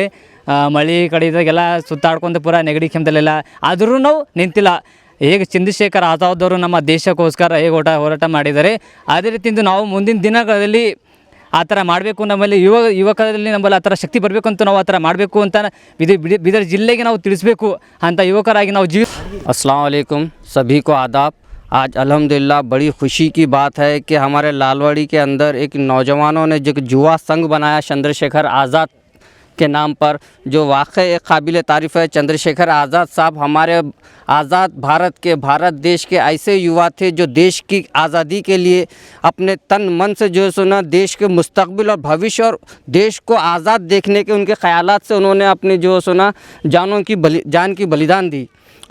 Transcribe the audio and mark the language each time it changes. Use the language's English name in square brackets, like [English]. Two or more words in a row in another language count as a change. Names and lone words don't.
[Kannada] ಮಳೆ ಕಡೆ ಇದ್ದಾಗೆಲ್ಲ ಸುತ್ತಾಡ್ಕೊಂಡು ಪೂರ ನೆಗಡಿ ಕೆಮ್ಮದಲ್ಲೆಲ್ಲ, ಆದರೂ ನಾವು ನಿಂತಿಲ್ಲ। ಹೇಗೆ ಚಂದ್ರಶೇಖರ್ ಆಜಾದ್ ಅವರು ನಮ್ಮ ದೇಶಕ್ಕೋಸ್ಕರ ಹೇಗೆ ಹೋರಾಟ ಮಾಡಿದ್ದಾರೆ, ಅದೇ ರೀತಿಯಿಂದ ನಾವು ಮುಂದಿನ ದಿನಗಳಲ್ಲಿ ಆ ಥರ ಮಾಡಬೇಕು, ನಮ್ಮಲ್ಲಿ ಯುವಕರಲ್ಲಿ ನಮ್ಮಲ್ಲಿ ಆ ಥರ ಶಕ್ತಿ ಬರಬೇಕು ಅಂತ ನಾವು ಆ ಥರ ಮಾಡಬೇಕು ಅಂತ ಬೀದರ್ ಜಿಲ್ಲೆಗೆ ನಾವು ತಿಳಿಸಬೇಕು ಅಂತ ಯುವಕರಾಗಿ ನಾವು [Arabic] السلام عليكم, [Hindi] सभी को आदाब। आज अल्हम्दुलिल्लाह बड़ी खुशी की बात है कि हमारे लालवाड़ी के अंदर एक नौजवानों ने जो युवा संघ बनाया चंद्रशेखर आज़ाद के नाम पर, जो वाकई एक काबिल तारीफ़ है। चंद्रशेखर आज़ाद साहब हमारे आज़ाद भारत देश के ऐसे युवा थे जो देश की आज़ादी के लिए अपने तन मन से जो सुना देश के मुस्तकबिल और भविष्य और देश को आज़ाद देखने के उनके ख़यालात से उन्होंने अपनी जो सुना जान की बलिदान दी।